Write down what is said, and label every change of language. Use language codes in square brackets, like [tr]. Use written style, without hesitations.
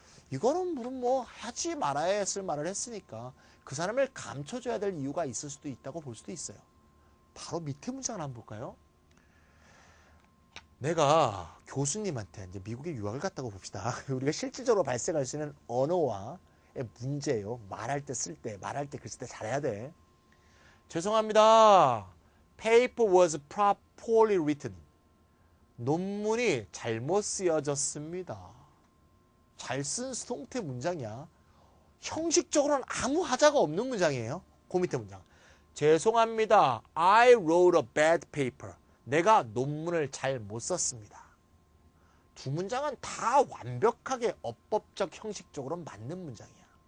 [ko] 이거는 물론 뭐 하지 말아야 했을 말을 했으니까 그 사람을 감춰줘야 될 이유가 있을 수도 있다고 볼 수도 있어요. 바로 밑에 문장을 한번 볼까요? 내가 교수님한테 이제 미국에 유학을 갔다고 봅시다. 우리가 실질적으로 발생할 수 있는 언어와의 문제예요. 말할 때 쓸 때, 말할 때 글 쓸 때 잘해야 돼. 죄송합니다. [en] Paper was poorly written. [ko] 논문이 잘못 쓰여졌습니다. 잘 쓴 수동태 문장이야. 형식적으로는 아무 하자가 없는 문장이에요. 그 밑에 문장. 죄송합니다. [en] I wrote a bad paper. [ko] 내가 논문을 잘 못 썼습니다. 두 문장은 다 완벽하게 어법적 형식적으로 맞는 문장이야.